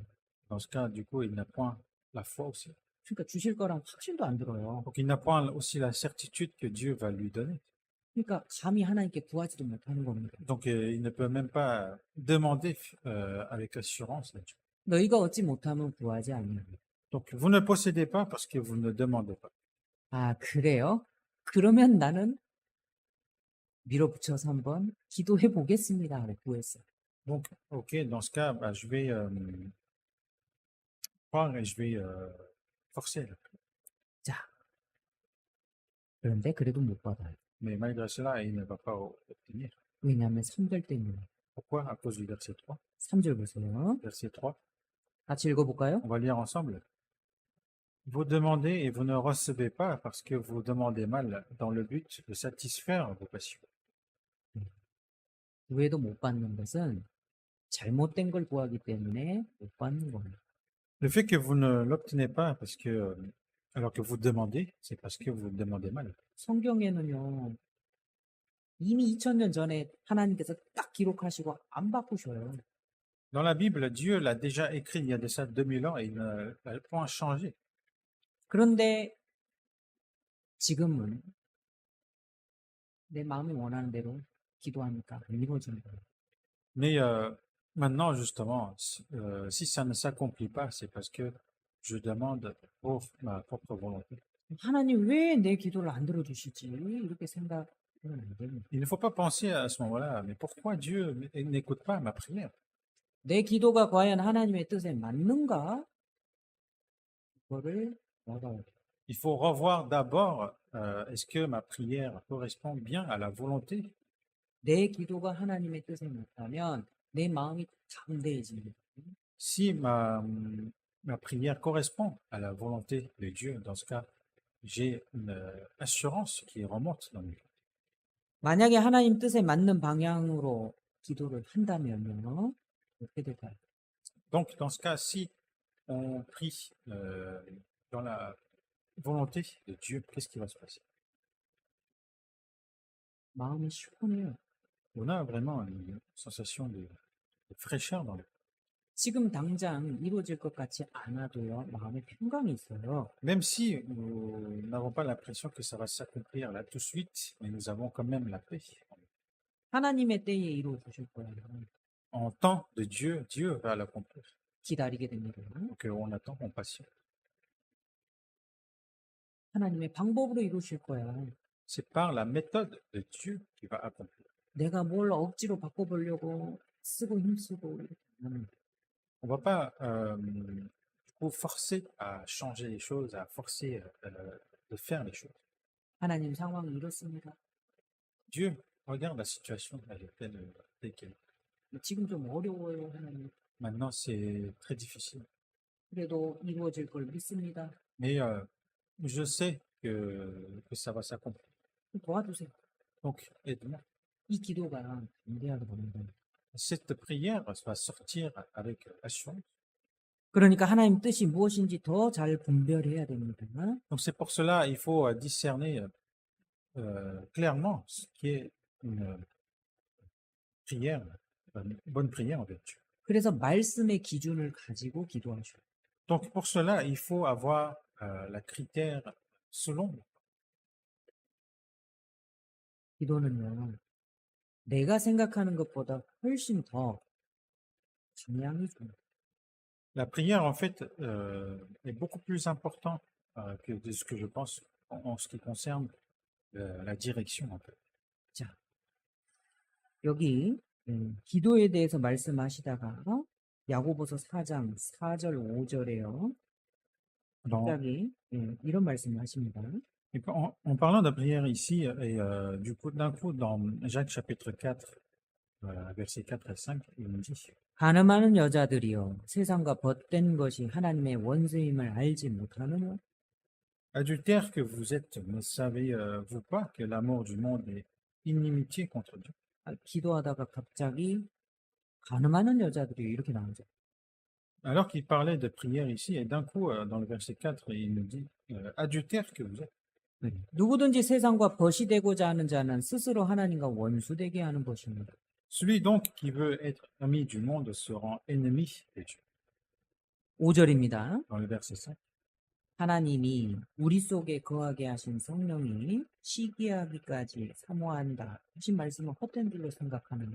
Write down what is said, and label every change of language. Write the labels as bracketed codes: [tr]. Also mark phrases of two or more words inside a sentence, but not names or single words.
[fr] Dans ce cas, du coup, il n'a point la foi aussi. [ko] 그러니까 주실 거랑 확신도 안 들어요. [fr] Donc, il n'a point aussi la certitude que Dieu va lui donner. [ko] 그러니까 감히 하나님께 구하지도 못하는 겁니다. [fr] Donc, il ne peut même pas demander avec assurance à Dieu. [ko] 너희가 얻지 못하면 구하지 아니하며. [fr] Donc, vous ne possédez pas parce que vous ne demandez pas. [ko] 아, 그래요? 그러면 나는 밀어붙여서 한번 기도해 보겠습니다. 하고 구했어요. [fr] Donc, ok, dans ce cas, bah, je vais croire et je vais forcer. Là. [ko] 자, 그런데 그래도 못 받아요. [fr] Mais malgré cela, il ne va pas obtenir. [ko] 왜냐하면 3절 때문에. [fr] Pourquoi? À cause du verset 3. [ko] 3절 보세요. [fr] Verset 3. [ko] 같이 읽어볼까요? [fr] On va lire ensemble. Vous demandez et vous ne recevez pas parce que vous demandez mal dans le but de satisfaire vos passions. [ko] 왜도 못 받는 것은 잘못된 걸 구하기 때문에 못 받는 거예요. [fr] Le fait que vous ne l'obtenez pas parce que, alors que vous demandez, c'est parce que vous demandez mal. [ko] 성경에는요, 이미 2000년 전에 하나님께서 딱 기록하시고 안 바꾸셔요. [fr] Dans la Bible, Dieu l'a déjà écrit il y a de ça 2000 ans et il ne l'a point changé. [ko] 그런데 지금은 내 마음이 원하는 대로 기도하니까 안 이루어지는 거예요. [fr] Mais maintenant, justement, si ça ne s'accomplit pas, c'est parce que je demande pour ma propre volonté. [ko] 하나님 왜 내 기도를 안 들어주시지? 이렇게 생각하면 안 됩니다. [fr] Il ne faut pas penser à ce moment-là, mais pourquoi Dieu n'écoute pas ma prière? [ko] 내 기도가 과연 하나님의 뜻에 맞는가? 그거를 알아야 돼요. [fr] Il faut revoir d'abord, est-ce que ma prière correspond bien à la volonté? [ko] 내 기도가 하나님의 뜻에 맞다면 내 마음이 담대해집니다. [fr] Si ma prière correspond à la volonté de Dieu, dans ce cas, j'ai une assurance qui remonte dans mon cœur. [ko] 만약에 하나님 뜻에 맞는 방향으로 기도를 한다면요. 어떻게 될까요? [fr] Donc, dans ce cas, si on prie dans la volonté de Dieu, qu'est-ce qui va se passer? [ko] 마음이 시원해요. [fr] On a vraiment une sensation de fraîcheur dans le cœur. [ko] 지금 당장 이루어질 것 같지 않아도요, 마음에 평강이 있어요. [fr] Même si nous n'avons pas l'impression que ça va s'accomplir là tout de suite, mais nous avons quand même la paix. [ko] 하나님의 때에 이루어 주실 거예요. [fr] En temps de Dieu, Dieu va l'accomplir. [ko] 기다리게 됩니다. [fr] Donc on attend, on patiente. [ko] 하나님의 방법으로 이루실 거야. [fr] C'est par la méthode de Dieu qui va accomplir. [ko] 내가 뭘 억지로 바꿔보려고 쓰고 힘쓰고 이렇게 하면 [fr] On va pas du coup forcer à changer les choses, à forcer de faire les choses. [ko] 하나님 상황이 이렇습니다. [fr] Dieu regarde la situation, elle est telle qu'elle est. [ko] 지금 좀 어려워요, 하나님. [fr] Maintenant, c'est très difficile. [ko] 그래도 이루어질 걸 믿습니다. [fr] Mais je sais que ça va s'accomplir. [ko] 도와주세요. [fr] Donc, aide-moi. [ko] 이 기도가 담대하게 보는다. [fr] Cette prière va sortir avec assurance. [ko] 그러니까 하나님 뜻이 무엇인지 더 잘 분별해야 됩니다. [fr] Donc, c'est pour cela il faut discerner clairement ce qui est une prière, une bonne prière envers Dieu. [ko] 그래서 말씀의 기준을 가지고 기도하셔요. [fr] Donc, pour cela, il faut avoir la critère selon. [ko] 기도는요, 내가 생각하는 것보다 훨씬 더 중요한 중. [fr] La prière, en fait, est beaucoup plus important que de ce que je pense en ce qui concerne la direction, en fait. [ko] 자, 여기 기도에 대해서 말씀하시다가 야고보서 4장 4절 5절에요. [fr] Dans- [ko] 갑자기 이런 말씀을 하십니다. [fr] et en parlant de prière ici, et d'un coup, dans Jacques chapitre 4, versets 4 et 5, il nous dit [ko] 가늠하는 여자들이여 세상과 벗된 것이 하나님의 원수임을 알지 못하느냐? [fr] adultères que vous êtes, ne savez-vous pas que l'amour du monde est inimitié contre Dieu? [ko] 기도하다가 갑자기 가늠하는 여자들이 이렇게 나오죠. [fr] Alors qu'il parlait de prière ici, et d'un coup, dans le verset 4, il nous dit adultères que vous êtes. [ko] 누구든지 세상과 벗이 되고자 하는 자는 스스로 하나님과 원수되게 하는 것입니다. [fr] Celui donc qui veut être ami du monde se rend ennemi de Dieu. [ko] 5절입니다. [fr] Dans le verset 5. [ko] 하나님이 우리 속에 거하게 하신 성령이 시기하기까지 사모한다. 하신 말씀은 헛된 줄로 생각하는